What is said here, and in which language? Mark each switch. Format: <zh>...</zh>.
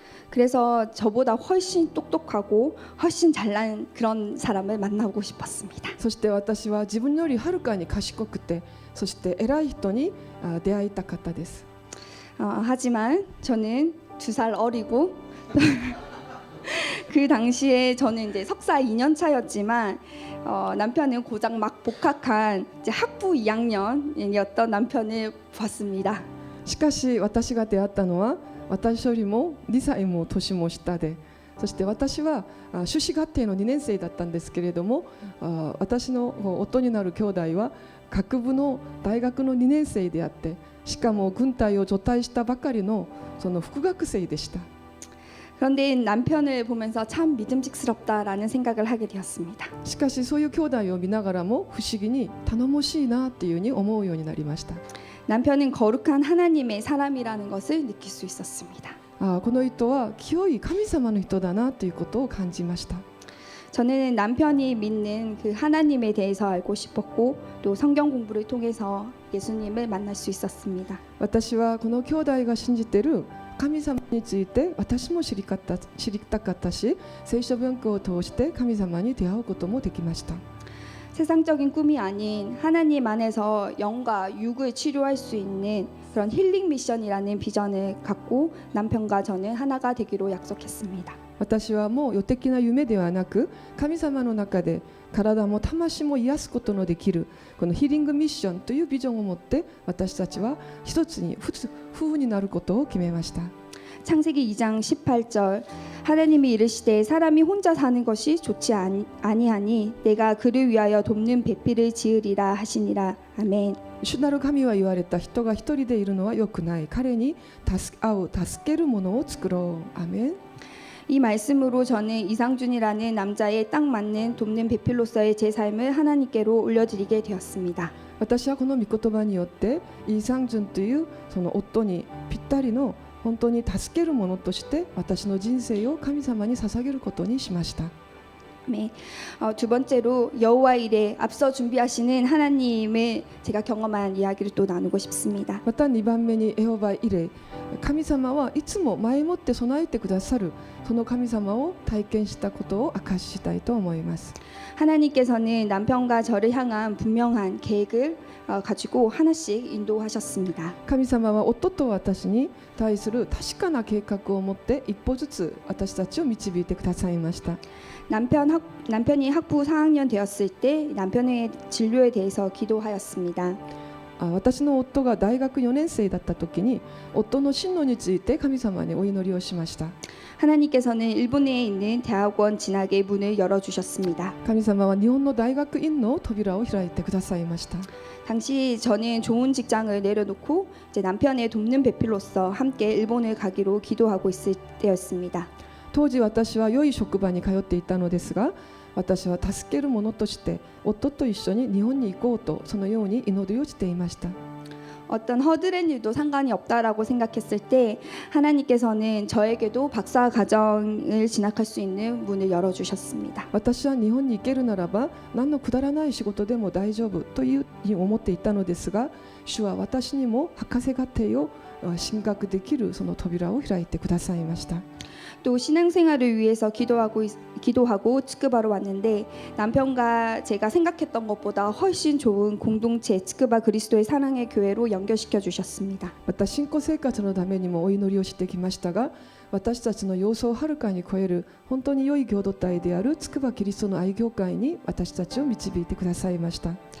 <ko>그래서 저보다 훨씬 똑똑하고 훨씬 잘난 그런 사람을 만나고 싶었습니다.</ko> <ja>そして私は自分よりはるかに賢くてそして偉い人に出会いたかったです。</ja> <ko>하지만 저는 2살 어리고 그 당시에 저는 이제 석사 2년 차였지만 남편은 고작 막 복학한 이제 학부 2학년이었던 남편을 봤습니다.</ko> <ja>しかし私が出会ったのは私よりも2歳も年も下でそして私は修士課程の2年生だったんですけれども私の夫になる兄弟は学部の大学の2年生であってしかも軍隊を除隊したばかりのその副学生でした。</ja> <ko>그런데 남편을 보면서 참 믿음직스럽다라는 생각을 하게 되었습니다.</ko> <ja>しかしそういう兄弟を見ながらも不思議に頼もしいなっていうふうに思うようになりました。</ja> <ko>남편은 거룩한 하나님의 사람이라는 것을 느낄 수 있었습니다.</ko> <ja>この人は清い神様の人だなということを感じました。</ja> <ko>저는 남편이 믿는 그 하나님에 대해서 알고 싶었고 또 성경 공부를 통해서 예수님을 만날 수 있었습니다.</ko> <ja>私はこの兄弟が信じている神様について私も知りたかったし聖書文庫を通して神様に出会うこともできました。</ja> <ko>세상적인 꿈이 아닌 하나님 안에서 영과 육을 치료할 수 있는 그런 힐링 미션이라는 비전을 갖고 남편과 저는 하나가 되기로 약속했습니다.</ko> <ja>私はもう予的な夢ではなく、神様の中で体も魂も癒すことのできるこのヒーリングミッションというビジョンを持って、私たちは一つに夫婦になることを決めました。</ja> <ko>창세기 2장 18절 하나님이 이르시되 사람이 혼자 사는 것이 좋지 아니하니 내가 그를 위하여 돕는 배필을 지으리라 하시니라. 아멘.</ko> <ja>主なる神は言われた。人が一人でいるのは良くない。彼に助けるものを作ろう。アメン。</ja> <ko>이 말씀으로 저는 이상준이라는 남자에 딱 맞는 돕는 배필로서의 제 삶을 하나님께로 올려드리게 되었습니다.</ko> <ja>私はこの御言葉によってイ・サンジュンというその夫にぴったりの本当に助けるものとして私の人生を神様に捧げることにしました。</ja> <ko>네. 두 번째로 여호와 일에 앞서 준비하시는 하나님을 제가 경험한 이야기를 또 나누고 싶습니다.</ko> <ja>また2番目にエホバイレ、神様はいつも前もって備えてくださる、その神様を体験したことを明かししたいと思います。</ja> <ko>하나님께서는 남편과 저를 향한 분명한 계획을 가지고 하나씩 인도하셨습니다.</ko> <ja>神様は夫と私に対する確かな計画を持って一歩ずつ私たちを導いてくださいました。</ja> <ko>남편이 학부 4학년 되었을 때 남편의 진로에 대해서 기도하였습니다.</ko> <ja>私の夫が大学4年生だった時に夫の進路について神様にお祈りをしました。</ja> <ko>하나님께서는 일본에 있는 대학원 진학의 문을 열어주셨습니다.</ko> <ja>神様は日本の大学院の扉を開いてくださいました。</ja> <ko>당시 저는 좋은 직장을 내려놓고 이제 남편의 돕는 배필로서 함께 일본을 가기로 기도하고 있을 때였습니다.</ko> <ja>当時私は良い職場に通っていたのですが、私は助ける者として夫と一緒に日本に行こうとそのように祈りをしていました。</ja> <ko>어떤 허드렛 일도 상관이 없다라고 생각했을 때 하나님께서는 저에게도 박사 과정을 진학할 수 있는 문을 열어주셨습니다.</ko> <ja>私は日本に行けるならば何のくだらない仕事でも大丈夫というふうに思っていたのですが、主は私にも博士課程を進学できるその扉を開いてくださいました。</ja> <ko>또 신앙생활을 위해서 기도하고 츠크바로 왔는데 남편과 제가 생각했던 것보다 훨씬 좋은 공동체 츠크바 그리스도의 사랑의 교회로 연결시켜 주셨습니다.</ko> <ja>また信仰生活のためにもお祈りをしてきましたが、私たちの様子をはるかに超える本当に良い共同体である筑波キリストの愛教会に私たちを導いてくださいました。</ja>